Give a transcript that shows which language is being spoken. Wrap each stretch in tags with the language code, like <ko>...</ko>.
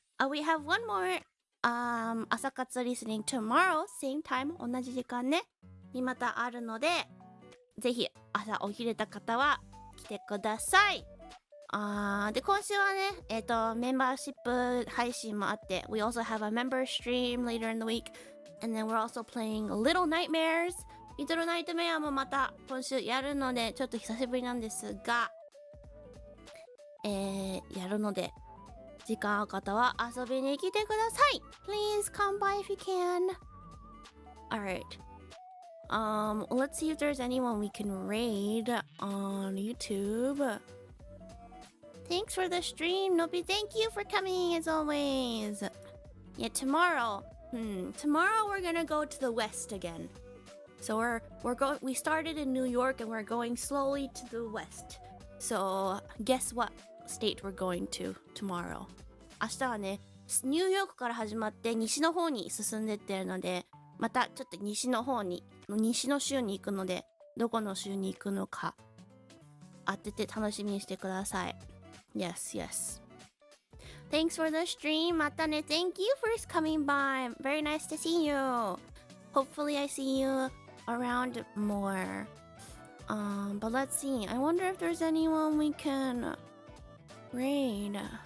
<en>We have one more朝活 listening tomorrow, same time,</en> <ja>同じ時間ねにまたあるので、ぜひ朝起きれた方は来てください。で今週はねメンバーシップ配信もあって、</ja> <en>We also have a member stream later in the week, and then we're also playing Little Nightmares。</en> <ja>リトルナイトメアもまた今週やるので、ちょっと久しぶりなんですが、やるので時間ある方は遊びに来てください。</ja> <en>Please come by if you can. Alright. Let's see if there's anyone we can raid on YouTube. Thanks for the stream, Nobi. Thank you for coming as always. Yeah, tomorrow. Tomorrow we're gonna go to the west again. So we started in New York and we're going slowly to the west. So guess what state we're going to tomorrow?</en> <ja>明日はね、ニューヨークから始まって西の方に進んでってるので、またちょっと西の州に行くので、どこの州に行くのか当てて楽しみにしてください。</ja> <en>Yes, yes. Thanks for the stream, Matane. Thank you for coming by. Very nice to see you. Hopefully I see you around more. But let's see. I wonder if there's anyone we can raid.</en>